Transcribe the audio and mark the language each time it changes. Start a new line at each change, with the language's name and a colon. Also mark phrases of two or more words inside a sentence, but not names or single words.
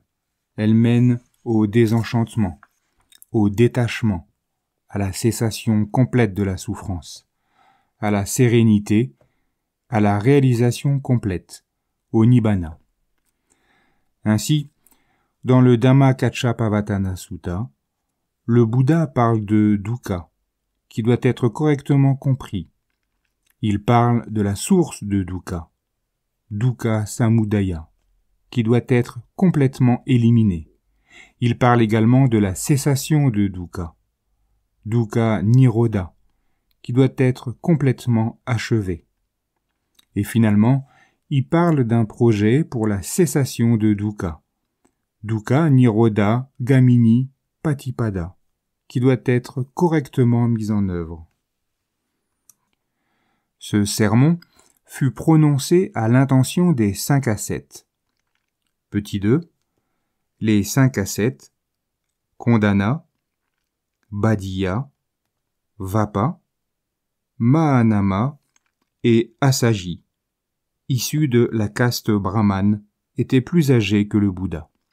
French: Elles mènent au désenchantement, au détachement, à la cessation complète de la souffrance, à la sérénité, à la réalisation complète, au nibbana. Ainsi, dans le Dhammakaccappavatthana Sutta, le Bouddha parle de dukkha, qui doit être correctement compris. Il parle de la source de dukkha,
Pali: dukkha samudaya,
French: qui doit être complètement éliminé. Il parle également de la cessation de dukkha,
Pali: dukkha nirodha,
French: qui doit être complètement achevé. Et finalement, il parle d'un projet pour la cessation de dukkha,
Pali: dukkha nirodha gamini patipada,
French: qui doit être correctement mis en œuvre. Ce sermon fut prononcé à l'intention des 5 ascètes. Petit 2. Les 5 ascètes, Kondana, Bhaddiya, Vappa, Mahanama et Assaji, issus de la caste brahmane, étaient plus âgés que le Bouddha.